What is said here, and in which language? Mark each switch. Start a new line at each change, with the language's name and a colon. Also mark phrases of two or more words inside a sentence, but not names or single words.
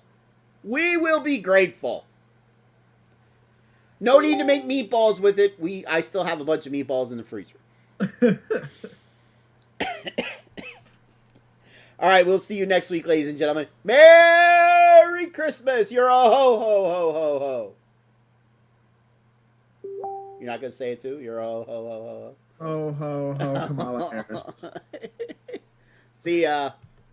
English: We will be grateful. No need to make meatballs with it. I still have a bunch of meatballs in the freezer. All right, we'll see you next week, ladies and gentlemen. Merry Christmas! You're a ho ho ho ho ho. You're not gonna say it too. You're a ho ho ho ho ho. Ho ho ho, Kamala Harris. See ya.